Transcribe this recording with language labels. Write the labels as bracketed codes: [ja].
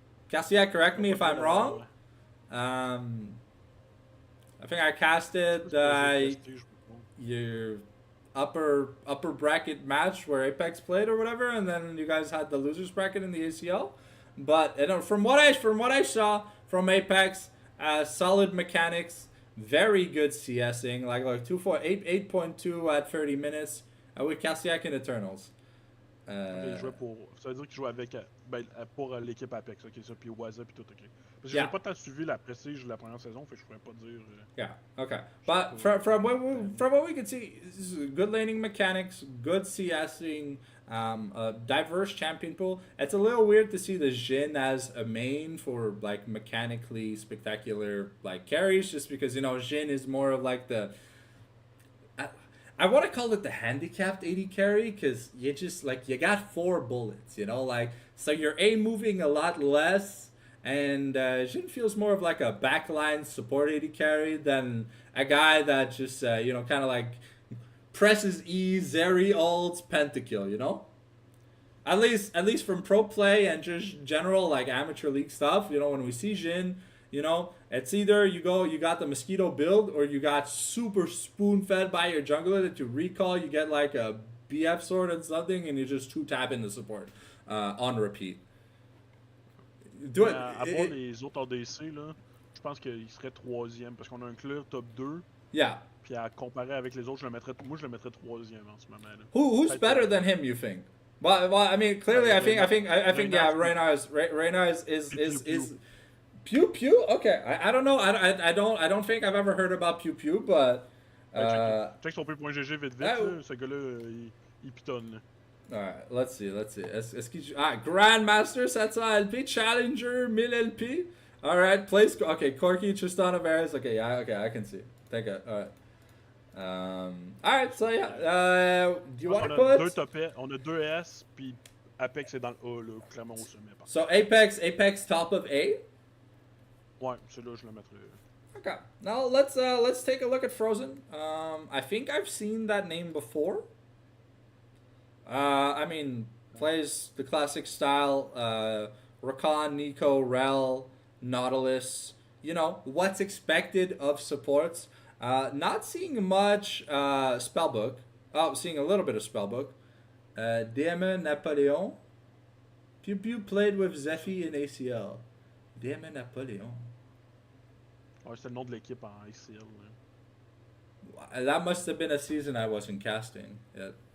[en] Carciac, correct me if I'm wrong. I think I casted your upper bracket match where Apex played or whatever, and then you guys had the losers bracket in the ACL. But you know, from what I saw from Apex, solid mechanics, very good CSing, like 8.2 at 30 minutes with Carciac in Eternals. [fr] Ça veut dire qu'il joue avec pour l'équipe Apex, ok, ça, puis Waza, puis tout, ok. Parce que j'ai pas tant suivi la Prestige la première saison, fait que je pourrais pas dire. [en] Yeah, okay. But from what we can see, good laning mechanics, good CSing, a diverse champion pool. It's a little weird to see the Jhin as a main for like mechanically spectacular like carries, just because, you know, Jhin is more of like the I want to call it the handicapped AD carry, because you just like, you got 4 bullets, you know, like, so you're A moving a lot less, and Jhin feels more of like a backline support AD carry than a guy that just you know, kind of like presses E, Zeri ults, pentakill, you know? At least from pro play and just general like amateur league stuff, you know, when we see Jhin, you know, it's either you got the mosquito build, or you got super spoon fed by your jungler that you recall, you get like a BF sword and something, and you just 2-tap in the support on repeat. [fr] À part les autres ADC, là, je pense qu'il serait 3e, parce qu'on a un clear top 2. [en] Yeah. [fr] Puis à comparer avec les autres, je le mettrais 3e en ce moment. Là. [en] Who's better than him, you think? Well, I mean, clearly, I think, yeah, Reyna is Pew Pew. Okay, I don't know. I don't think I've ever heard about Pew Pew, but. [fr] Check son P.GG vite, ce gars-là, il pitonne. Là. [en] Alright, let's see. [fr] Est-ce qu'il Grandmaster, 700 LP, Challenger, 1000 LP. [en] Alright, place. Okay, Corky, Tristan Averes. Okay, yeah, okay, I can see. Thank you. Alright. Alright, so yeah. Do you want to put? [fr] On a 2 S, puis Apex est dans le A, là, clairement au sommet. [en] So Apex top of A? [fr] Ouais, c'est là je le mettrais. [en] Okay. Now let's take a look at Frozen. I think I've seen that name before. I mean, plays the classic style, Rakan, Nico, Rel, Nautilus. You know, what's expected of supports. Not seeing much Spellbook. Oh, seeing a little bit of Spellbook. Demon Napoleon. Pew Pew played with Zephy in ACL. Demon Napoleon. [fr] Ouais, c'est le nom de l'équipe en ACL. [en] That must have been a season I wasn't casting yet.